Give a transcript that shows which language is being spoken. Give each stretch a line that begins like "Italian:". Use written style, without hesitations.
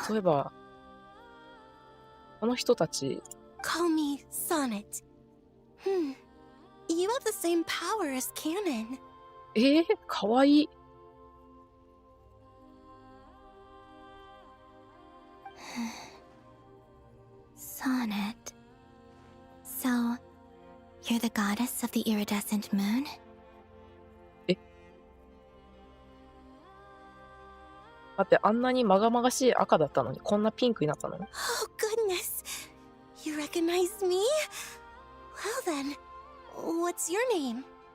Japanese: そういえば、この人たち、
English: Call me Sonnet. You have the same power as Canon.
Japanese: かわいい。
English: Sonnet. So, you're the goddess of the iridescent moon?
Japanese: だってあんなにまがまがしい赤だったのにこんなピンクになったの？
English: Oh, goodness. You recognize me? Well then, what's your name?